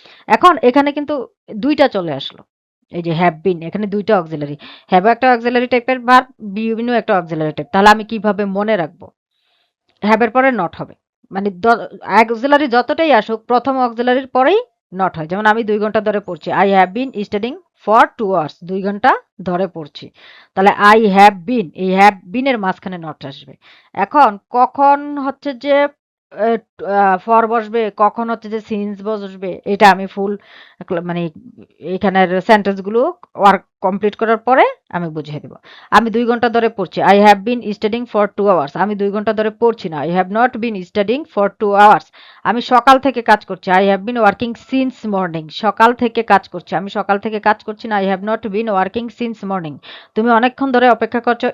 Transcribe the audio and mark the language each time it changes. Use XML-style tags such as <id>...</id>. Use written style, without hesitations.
<bn>এখন এখানে কিন্তু ২ টা চলে আসলো। এই যে হ্যাভ বিন, এখানে ২ টা অক্সিলারি। হ্যাভ একটা অক্সিলারি টাইপের ভার্ব, বিন ও একটা অক্সিলারি টাইপ। তাহলে আমি কিভাবে মনে রাখবো? হ্যাভ এর পরে নট হবে। মানে অক্সিলারি যতটাই আসুক, প্রথম অক্সিলারির পরেই নট হয়। যেমন আমি ২ ঘন্টা ধরে পড়ছি।</bn> <en>I have been studying for 2 hours,</en> <bn>২ ঘন্টা ধরে পড়ছি। তাহলে</bn> <en>I have been,</en> <bn>এই have been এর মাঝখানে নট আসবে। এখন কখন হচ্ছে যে এ ফর বসবে, কখন হচ্ছে যে সিন্স বসবে, এটা আমি ফুল মানে এখানের সেন্টেন্স গুলো ওয়ার্ক কমপ্লিট করার পরে আমি বুঝিয়ে দেব। আমি ২ ঘন্টা ধরে পড়ছি।</bn> <en>I have been studying for 2 hours.</en> <bn>আমি ২ ঘন্টা ধরে পড়ছি না।</bn> <en>I have not been studying for 2 hours.</en> <bn>আমি সকাল থেকে কাজ করছি।</bn> <en>I have been working since morning.</en> <bn>সকাল থেকে কাজ করছি। আমি সকাল থেকে কাজ করছি না।</bn> <en>I have not been working since morning.</en> <bn>তুমি অনেকক্ষণ ধরে অপেক্ষা করছো।</bn>